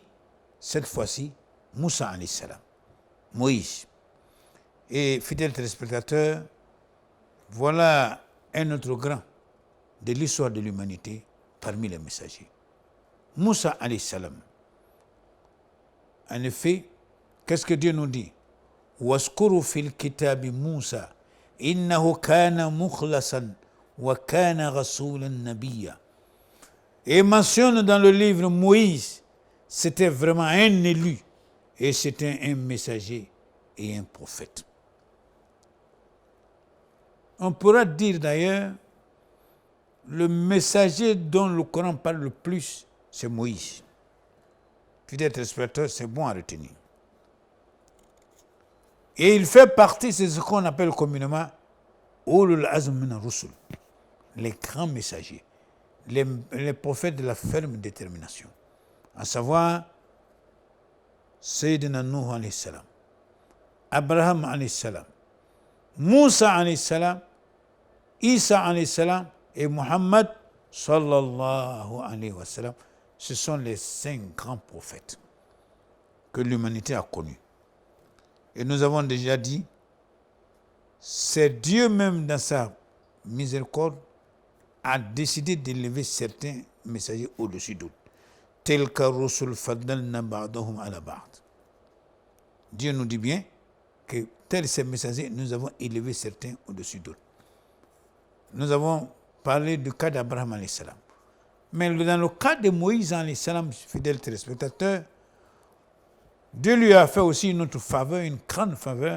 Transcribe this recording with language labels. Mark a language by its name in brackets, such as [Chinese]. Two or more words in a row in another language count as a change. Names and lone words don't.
[French] Cette fois-ci, Moussa [Arabic] عليه السلام, [French] Moïse. Et fidèles téléspectateurs, voilà un autre grand de l'histoire de l'humanité parmi les messagers. Moussa [Arabic] عليه السلام. [French] En effet, qu'est-ce que Dieu nous dit? [Arabic] واذكر في الكتاب موسى إنه كان مخلصا وكان رسولا نبيا. [French] Et mentionne dans le livre Moïse, c'était vraiment un élu et c'était un messager et un prophète. On pourra dire d'ailleurs, le messager dont le Coran parle le plus, c'est Moïse. Fidèles téléspectateurs, c'est bon à retenir. Et il fait partie, c'est ce qu'on appelle communément [Arabic] أولو العزم من الرسل, [French] les grands messagers, les prophètes de la ferme détermination, à savoir [Arabic] سيدنا نوح عليه السلام, [French] Abraham [Arabic] عليه السلام, [French] Moussa [Arabic] عليه السلام, [French] Isa [Arabic] عليه السلام [French] et Muhammad [Arabic] صلى الله عليه وسلم. [French] Ce sont les 5 grands prophètes que l'humanité a connus. Et nous avons déjà dit, c'est Dieu même dans sa miséricorde a décidé d'élever certains messagers au-dessus d'autres. Tel que [Arabic] رسل فضلنا بعضهم على بعض. [French] Dieu nous dit bien que tels ces messagers, nous avons élevé certains au-dessus d'autres. Nous avons parlé du cas d'Abraham [Arabic] عليه السلام. [French] Mais dans le cas de Moïse [Arabic] عليه السلام, [French] fidèles téléspectateurs, Dieu lui a fait aussi une autre faveur, une grande faveur.